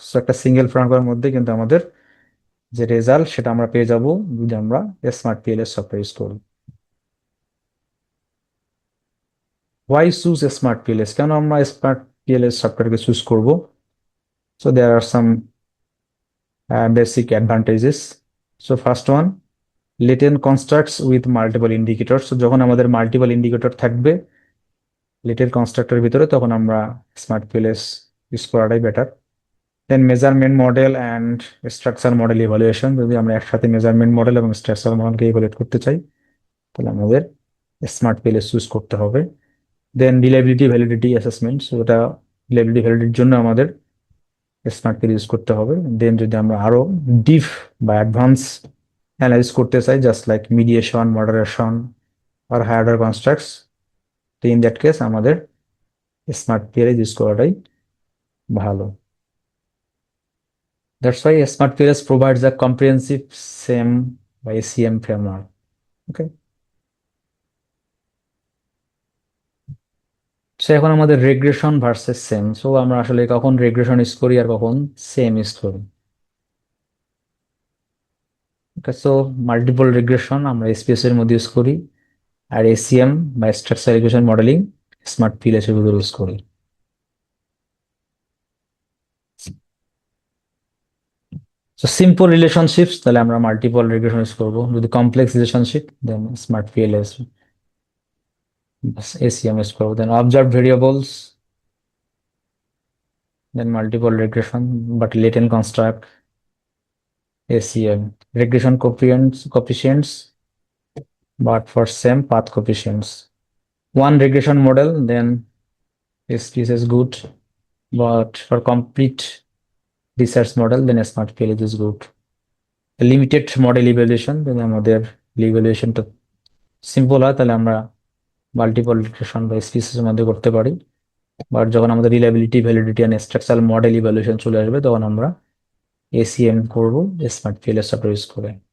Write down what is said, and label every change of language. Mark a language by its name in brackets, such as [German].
[Bangla] So একটা single ফ্রেমওয়ার্কের মধ্যে কিন্তু আমাদের যে রেজাল্ট সেটা আমরা পেয়ে যাব যদি আমরা স্মার্ট পিএলএস সফটওয়্যার ইউজ করি। [English] Why choose smart PLS? [Bangla] কেন আমরা স্মার্ট পিএলএস সফটওয়্যারকে চুজ করব? [English] So there are some basic advantages. So first one, latent constructs with multiple indicators. [Bangla] So যখন আমাদের মাল্টিপল ইন্ডিকেটর থাকবে লেটেন্ট কনস্ট্রাক্টরের ভিতরে, তখন আমরা স্মার্ট পিএলএস ইউজ করাটাই better. [English] then measurement model and structure model evaluation, [Bangla] যদি আমরা একসাথে মেজারমেন্ট মডেল এবং স্ট্রাকচার মডেলকে ইভালুয়েট করতে চাই তাহলে আমাদের স্মার্ট পিএলএস চুজ করতে হবে। দেন রিলায়েবিলিটি ভ্যালিডিটি অ্যাসেসমেন্ট, সো এটা রিলায়েবিলিটি ভ্যালিডিটির জন্য আমাদের স্মার্ট পিএল ইউজ করতে হবে। দেন যদি আমরা আরো ডিপ বা অ্যাডভান্স অ্যানালাইজ করতে চাই, জাস্ট লাইক মিডিয়েশন, মডারেশন আর হায়ার অর্ডার কনস্ট্রাক্টস, তো ইন দ্যাট কেস আমাদের স্মার্ট পিএল ইউজ করাটাই ভালো। [English] That's why SmartPLS provides a comprehensive SEM by ACM framework. Okay. [Bangla] So এখন আমাদের রেগ্রেশন ভার্সেস সেম। সো আমরা আসলে কখন রেগ্রেশন ইউজ করি আর কখন সেম ইউজ করি। সো মাল্টিপল রেগ্রেশন আমরা এসপিএস এর মধ্যে ইউজ করি, আর এসিএম বা structure regression modelling smart PLS এর ভিতরে ইউজ করি। সো সিম্পল রিলেশনশিপস তাহলে আমরা মাল্টিপল রিগ্রেশন ইউজ করবো, যদি কমপ্লেক্স রিলেশনশিপ দেন স্মার্ট পিএলএস এসিএম ইউজ করবো, দেন observe variables then multiple regression but latent construct ACM, [English] regression coefficients, but for same path coefficients. One regression model, then SPSS is good, but for complete research model, then smart PLS is good. Limited model evaluation, then [Bangla] আমাদের evaluationটা simple হয় তাহলে আমরা multiple regression বা species এর মধ্যে করতে পারি। But যখন আমাদের reliability, validity and structural model evaluation চলে আসবে তখন আমরা ACM করব স্মার্ট পিএলএস সফটওয়্যার ইউজ করে।